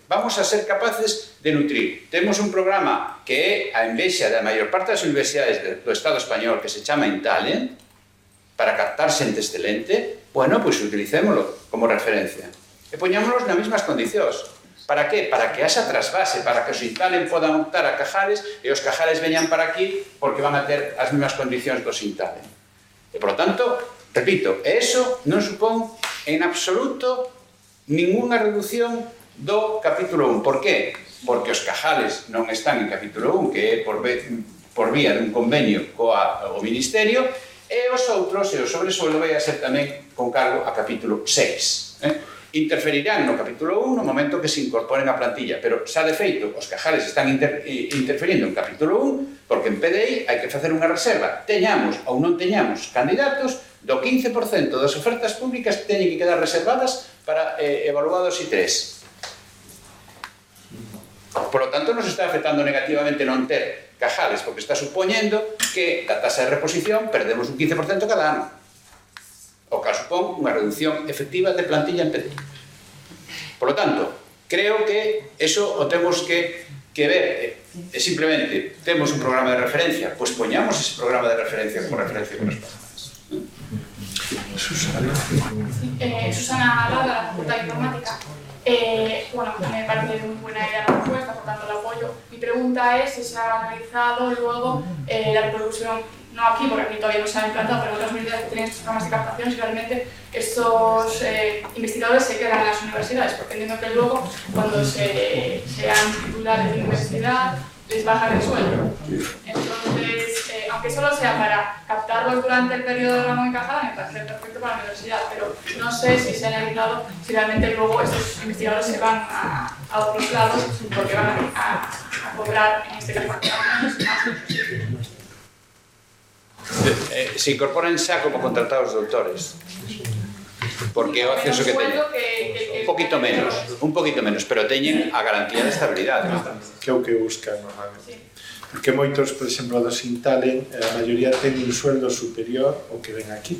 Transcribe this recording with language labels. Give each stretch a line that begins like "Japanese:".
Galician: Vamos a ser capaces de nutrir. Temos un programa que é a envexa da maior parte das universidades do Estado español que se chama Intalent, para captar xente excelente. Bueno, pois utilicémoslo como referencia. E poñámonos nas mesmas condicións. Para que? Para que haxa trasvase, para que os Intalent podan optar a Cajales e os Cajales veñan para aquí porque van a ter as mesmas condicións dos Intalent. E,
Spanish: por lo tanto,
Galician: repito, eso non supón en absoluto ninguna reducción do capítulo 1.
Spanish: Por qué?
Galician: Porque os Cajales non están en capítulo 1, que é por vía dun convenio co Ministerio, e os outros, e o sobresueldo vai a ser tamén con cargo a capítulo 6. Interferirán no capítulo 1 no momento que se incorporen a plantilla, pero xa de feito os Cajales están interferindo en capítulo 1 porque en PDI hai que facer unha reserva, teñamos ou non teñamos candidatos, do 15% das ofertas públicas teñen que quedar reservadas para evaluados I3.
Spanish: Por lo tanto,
Galician: nos está afectando negativamente non ter Cajales, porque está supoñendo que da tasa de reposición perdemos un 15% cada ano. O que supón unha reducción efectiva de plantilla en PDI.
Spanish: Por lo tanto,
Galician: creo que eso o temos que ver. Simplemente, temos un programa de referencia, pois poñamos ese programa de referencia como referencia con as plazas.
Spanish: Susana Lara, Facultad de Informática. Bueno, me parece muy buena idea la respuesta, por tanto la apoyo. Mi pregunta es si se ha analizado luego la reproducción, no aquí, porque aquí todavía no se ha implantado, pero en otras universidades que tienen estos programas de captación, si realmente estos investigadores se quedan en las universidades, porque entiendo que luego, cuando sean titulares de universidad, les bajan el sueldo. Entonces, aunque solo sea para captarlos durante el periodo de ramo encajada, me parece perfecto para la universidad, pero no sé si se ha analizado si realmente luego estos investigadores se van a otros lados porque van a cobrar, en este caso, más.
Galician: Se incorporan xa como contratados doutores, porque é o acceso que teñen
Spanish: un poquito menos,
Galician: pero teñen a garantía de estabilidade, que é o que buscan normalmente. Porque moitos, por exemplo, dos Intalent, a maioría ten un sueldo superior ao que ven aquí.